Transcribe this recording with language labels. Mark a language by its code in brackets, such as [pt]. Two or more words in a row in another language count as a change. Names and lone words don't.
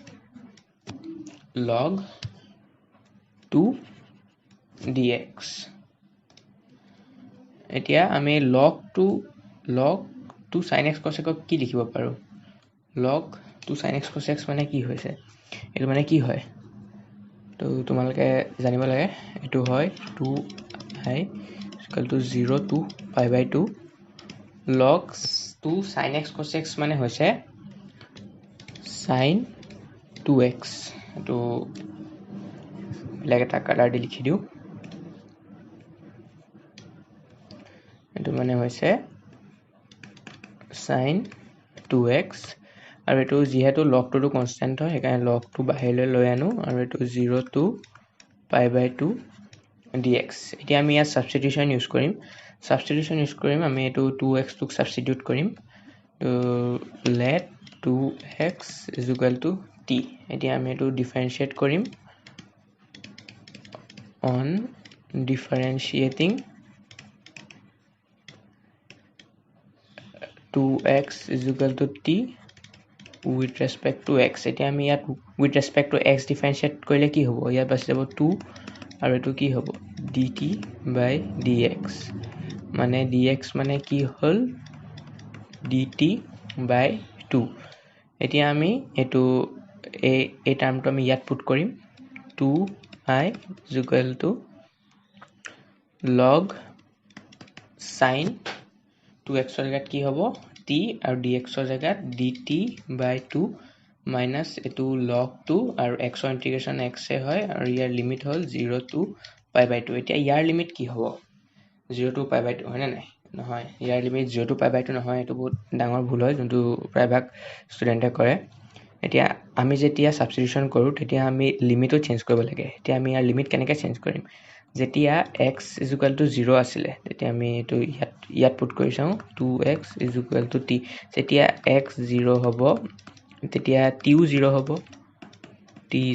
[as] log 2 dx এতিয়া আমি log 2 sin x cos x কি লিখিব পাৰো log 2 sin x cos x মানে কি হৈছে এটো মানে কি হয় তো তোমালোকে জানিব লাগে এটো হয় 2I = [en] 0 to pi/2 [as] log 2 sin x cos x মানে হৈছে sin 2x এটো বেলেগ এটা কালাৰ দি লিখি দিও এটো মানে হৈছে sin 2x আৰু এটো যেহেতু log 2 টো কনস্ট্যান্ট হয় সেইকাৰণে log 2 বাহিৰলৈ লৈ আনো আৰু এটো [en] 0 to pi/2 [as] dx এতিয়া আমি ইয়াত [en] substitution use [as] কৰিম আমি এটো 2x টোক সাবস্টিটিউট কৰিম তো [en] let 2x is equal to t. [as] এতিয়া আমি এটো ডিফাৰেন্সিয়েট কৰিম [en] on differentiating 2x is equal to t with respect to x. [as] এতিয়া আমি ইয়াত [en] with respect to x differentiate [as] কৰিলে কি হ'ব ইয়াত বাছি যাব 2 আৰু এটো কি হ'ব [en] dt by dx [as] মানে dx মানে কি হ'ল [en] dt by 2. [as] এতিয়া আমি এটো এই টার্মটো আমি ইয়াত পুট কৰিম [en] 2i is equal to log sin 2x [as] ৰ জাগাত কি হ'ব t আৰু dx ৰ জাগাত [en] dt by 2 minus [as] এটো log 2 আৰু x ৰ ইন্টিগ্ৰেশন x এ হয় আৰু ইয়াৰ লিমিট হ'ল [en] 0 to pi by 2. [as] এতিয়া ইয়াৰ লিমিট কি হ'ব [en] 0 to pi by 2 [as] হয় না নাই নহয় ইয়াৰ লিমিট [en] 0 to pi by 2 [as] নহয় এটো বহুত ডাঙৰ ভুল হয় যোনটো প্ৰায়ভাগ ষ্টুডেন্টে কৰে এতিয়া আমি যেতিয়া সাবস্টিটিউশন কৰো তেতিয়া আমি লিমিটও চেঞ্জ কৰিব লাগে এতিয়া আমি ইয়াৰ লিমিট কেনেকৈ চেঞ্জ কৰিম যেতিয়া [en] x is equal to 0 [as] আছিল তেতিয়া আমি এটো ইয়াত পুট কৰি চাও [en] 2x is equal to t [as] যেতিয়া x 0 হ'ব তেতিয়া t ও 0 হ'ব t is